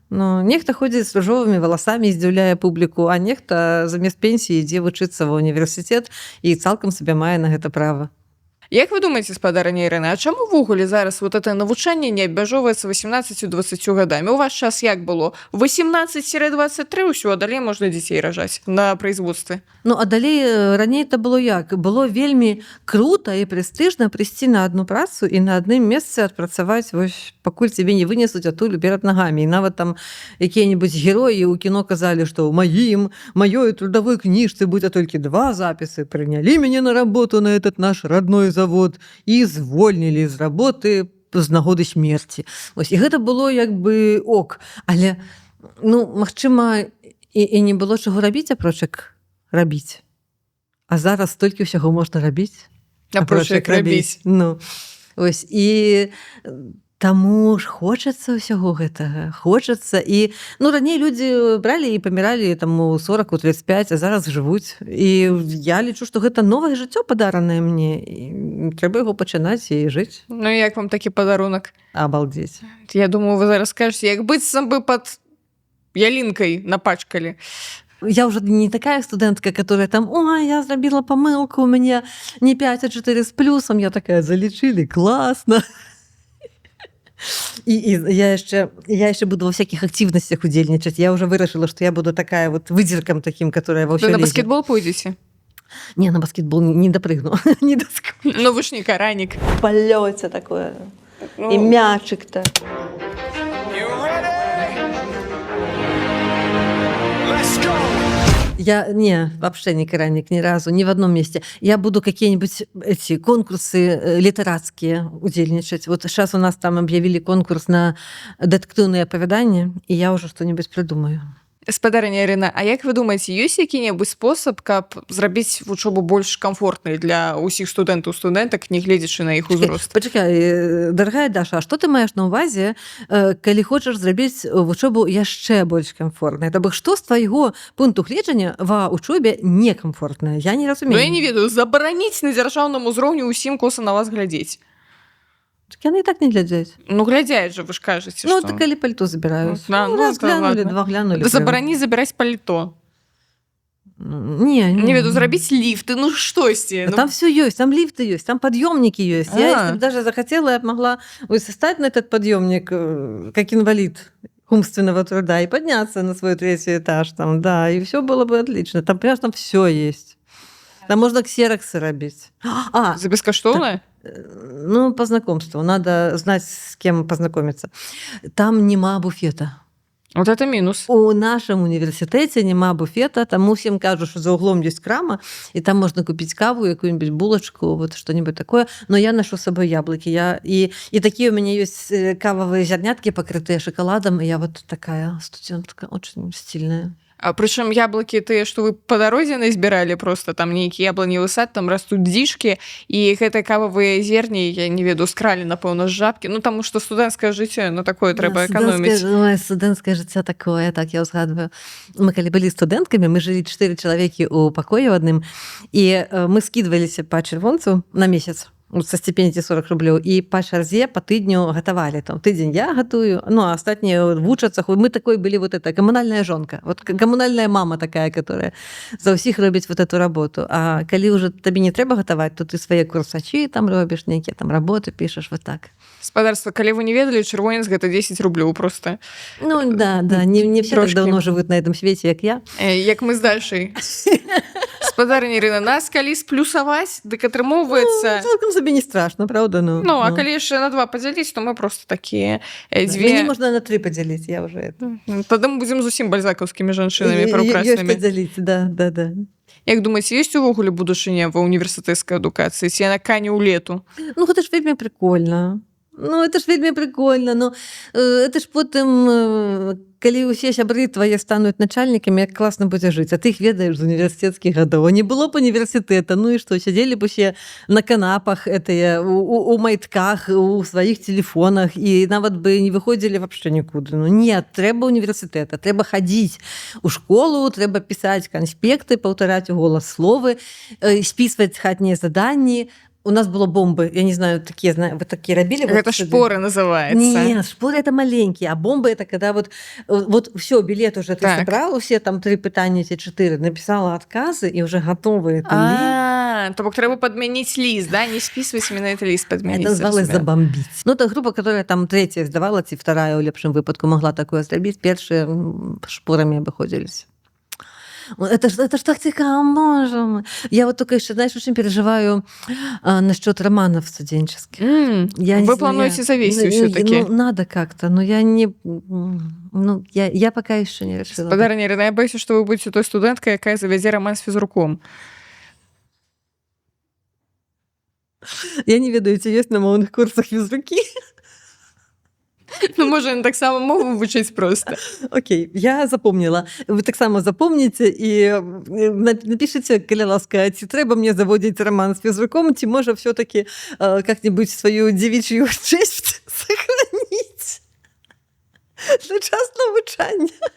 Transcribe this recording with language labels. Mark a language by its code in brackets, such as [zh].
[be] Ну, нехта ходзіць з ружовымі валасамі, здзіўляе публіку, а нехта замест пенсіі ідзе вучыцца ва універсітэт і цалкам сабе мае на гэта права. Як вы думаеце, спадарня Ірына, а чаму ввогуле зараз вот это навучанне не абмяжоўваецца 18-20 гадамі? У ваш час як было? 18-23 ўсё, а далей можна дзяцей ражаць на производстве. Ну, а далей раней это было як? Было вельмі круто і прэстыжна прыйсці на адну працу і на адным месцы адпрацаваць, вось, пакуль цябе не вынесуць адтуль перад нагамі. І нават там якія-небудзь героі ў кіно казалі, што ў маёй трудовой кніжцы будзе толькі 2 запісы. Прынялі мяне на работу на этот наш родной завод і звольнілі з работы з нагоды смерці. Ось, і гэта было як бы ок. Але, ну, магчыма, і не было чаго рабіць, апроч як рабіць. А зараз столькі ўсяго можна рабіць. Апроч як рабіць. Ну, ось, і таму ж хочацца ўсяго гэтага, хочацца. І, ну, раней людзі бралі і паміралі там у 40, у 35, а зараз жывуць. І я лічу, што гэта новае жыццё падаранае мне. І трэба яго пачынаць і жыць. Ну, як вам такі падарунак? Абалдзець. Я думаю, вы зараз скажете, як быццам бы пад ялінкай напачкалі. [ru] Я уже не такая студентка, которая там, [be] ой, я зрабіла памылку, у мяне не 5, а 4 з плюсом. Я такая, залічылі, класна. І я яшчэ буду ва [ru] всяких активностях [be] удзельнічаць. Я уже вырашыла, што я буду такая вот выдзіркам такім, которая ва ўсё лезе. Вы на баскетбол пойдзеце? Не, на баскетбол не дапрыгну. Не доскочу. Ну, вы ж не каранік. [ru] В полёце такое. І мячик-то. Я вообще не караник ни разу, ни в одном месте. Я буду какие-нибудь эти конкурсы литератские удельничать. Вот сейчас у нас там объявили конкурс на детективные оповедания, и я уже что-нибудь придумаю. [be] Спадарня Ірына, а як вы думаеце, ёсць які-небудзь спосаб, каб зрабіць вучобу больш камфортнай для ўсіх студэнтаў, студэнтак, не гледзячы на іх узрост? Пачакай, дарагая Даша, а што ты маеш на ўвазе, калі хочаш зрабіць вучобу яшчэ больш камфортнай? То бок, што з твайго пункту гледжання ва вучобе некамфортнае? Я не разумею. Ну, я не ведаю, забараніць на дзяржаўным узроўні ўсім коса на вас глядзець. Так яны і так не глядзяць. Ну, глядзяць же, вы ж кажаце, ну, што... так калі пальто забіраюць. Ну, раз глянулі, два глянулі. Да забараніць забіраць пальто. Не веду, зрабіць ліфты, ну штосьці. [ru] Там все ёсць, там лифты ёсць, там подъемники ёсць. Я, если бы даже захотела, я б могла стать на этот подъемник, как инвалид. умственного труда и подняться на свой 3-й этаж, там, да, и все было бы отлично. Там, понимаешь, там все есть. Там можно ксероксы робить. За бескоштовно? Ну, по знакомству. Надо знать, с кем познакомиться. Там нема буфета. Вот это минус. [be] У нашем універсітэце няма буфета, таму всем кажу, што за углом есть крама, і там можна купіць каву, якую-нибудь булачку, [ru] вот что-нибудь такое. Но я ношу с собой яблоки. И такие у меня есть кавовые зернятки, покрытые шоколадом, и я вот такая студентка, очень стильная. А причем яблоки [be] тыя, што вы па дарозе назбіралі просто там нейкі яблоневы сад, там растуць дзічкі, і гэтыя кававыя зерні, я не ведаю, скралі, напэўна, з жабкі. Ну, таму што студэнцкае жыццё, ну, такое трэба эканоміць. Студэнцкае жыццё такое, так, я ўзгадваю. Мы калі былі студэнткамі, мы жылі 4 чалавекі ў пакоі адным, і мы скідваліся па чырвонцу на месяц [ru] со стипендии [be] 40 рублёў, и по чарзе по тыдню гатавалі. Там тыдзень я гатую, ну, а астатнія вучацца. [ru] Мы такой были вот это, коммунальная жонка. Вот коммунальная мама такая, которая за ўсіх робіць вот эту работу. [be] А калі уже табе не трэба гатаваць, то ты свае курсачы там робіш, нейкія там работы пішаш, вот так. Спадарства, калі вы не ведалі, чырвонец гэта 10 рублёў просто. [ru] Ну, да, не все так давно живут на этом свете, як я. [be] Як мы з Дашай. Спадарня Ірына, нас калі сплюсаваць, дык атрымоўваецца... [ru] Цалкам собі не страшно, правда? [be] Ну, а калі яшчэ на 2 падзяліць, то мы просто такія дзве... Мяне можна на 3 падзяліць, я уже это... Тады мы будзем зусім бальзакаўскімі жанчынамі праўкраснымі. Ёсць падзяліць, да. Як думаеце, ёсць увогуле будучыня ва універсітэцкай адукацыі, ці яна кане ў лету? Ну, гэта ж вельмі прикольно. Ну, это ж вельмі прикольно. Ну, это ж потым, калі ўсе сябры твае стануць начальнікамі, як класна будзе жыць, а ты іх ведаеш з універсітэцкіх гадоў. Не было б універсітэта, ну і што, сядзелі б усе на канапах, у майтках, у сваіх телефонах, і нават бы не выходзілі вообще нікуды. [ru] Ну, нет, [be] трэба універсітэта, трэба хадзіць у школу, трэба пісаць канспекты, паўтараць у голас словы, спісваць хатнія заданні. [ru] У нас было бомбы, я не знаю, такие, вы такие робили? Это вот шпоры называется. Нет, шпоры это маленькие, а бомбы это когда вот все, билет уже ты собрал, все там 3 пытания, эти 4, написала отказы и уже готовы. То бок трэба подменить лист, да? Не списывать именно этот лист, подменить. Это называлось забомбить. Ну, это группа, которая там 3-я сдавала, [be] ці 2-я у лепшым выпадку могла такое зрабіць, [ru] першие шпорами обыходзілись. Это ж так цікаво, можем. Я вот только еще, знаешь, очень переживаю насчет романов студенческих. Вы планируете завести все-таки? Ну, надо как-то, но я не... Ну, я пока еще не решила. Спадарня Ірына, я боюсь, что вы будете той студенткой, якая завядзе роман с физруком. [be] Я не ведаю, ці ёсць на моўных курсах физруки. Ну, можа, так само мову вучыць просто. [ru] Окей, я запомнила. Вы так само запомните и напишите, [be] калі ласка, ці трэба мне заводзіць роман с [ru] физруком, ці можа все-таки как-нибудь свою девичью честь сохранить для час навучання.